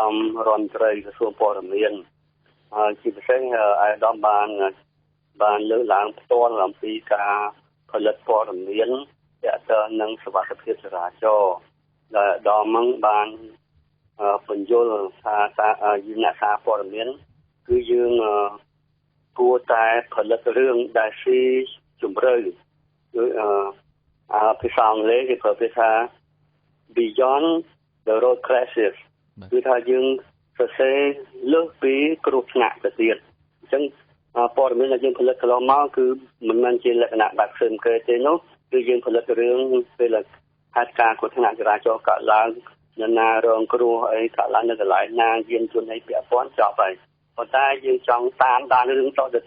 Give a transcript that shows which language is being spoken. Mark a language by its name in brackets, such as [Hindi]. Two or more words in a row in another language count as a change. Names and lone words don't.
[Khmer] មរដ្ឋមន្ត្រីក្រសួងព័ត៌មានហើយជាពិសេសអាដាមបានលើកឡើងផ្ទាល់អំពីការផលិតព័ត៌មានទាក់ទងនឹងសុវត្ថិភាពចរាចរណ៍ដែលអាដាមបានបញ្យល់ថាអ្នកសារព័ត៌មានគឺយើងគួរតែផលិតរឿងដែលស៊ីជម្រៅដោយភាសាអង់គ្លេសគេប្រើពាក្យថា [English] beyond the road crashes [Khmer] គឺថាយើងសរសេរលើសពីគ្រោះថ្នាក់ទៅទៀតអញ្ចឹងព័ត៌មានដែលយើងផលិតកន្លងមកគឺមិនមែនជាលក្ខណៈបែបផ្សេងគេទេនោះគឺយើងផលិតរឿងពេលហេតុ ការណ៍គ្រោះថ្នាក់ចរាចរណ៍កើតឡើងនៅណារងគ្រោះអីកើតឡើងនៅកន្លែងណាយានយន្តអីពាក់ព័ន្ធចប់ហើយប៉ុន្តែយើងចង់តាមដានរឿងតទៅ